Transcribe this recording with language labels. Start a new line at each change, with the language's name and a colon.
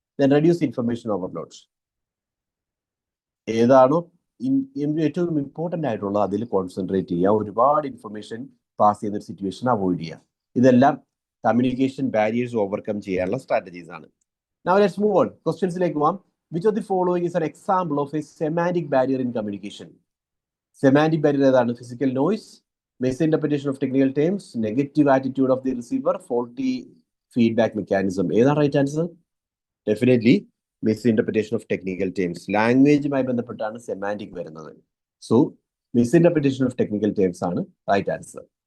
English: Then reduce information overload.
Malayalam: ഏതാണോ ഏറ്റവും important ആയിട്ടുള്ളത് അതിൽ കോൺസെൻട്രേറ്റ് ചെയ്യുക. ഒരുപാട് ഇൻഫർമേഷൻ പാസ് ചെയ്യുന്ന ഒരു സിറ്റുവേഷൻ അവോയ്ഡ് ചെയ്യുക. ഇതെല്ലാം കമ്മ്യൂണിക്കേഷൻ ബാരിയേഴ്സ് ഓവർകം ചെയ്യാനുള്ള സ്ട്രാറ്റജീസ് ആണ്.
English: Now let's move on.
Malayalam: ക്വസ്റ്റ്യൻസിലേക്ക് പോവാം.
English: Which of the following is an example of a semantic barrier in communication?
Malayalam: Semantic barrier ഏതാണ്?
English: Physical noise, misinterpretation of technical terms, negative attitude of the receiver, faulty feedback mechanism. ഏതാണ് right answer? Definitely misinterpretation of technical terms.
Malayalam: ലാംഗ്വേജുമായി ബന്ധപ്പെട്ടാണ് semantic വരുന്നത്. So മിസ്ഇന്റർപ്രിറ്റേഷൻ of technical terms ആണ് right answer.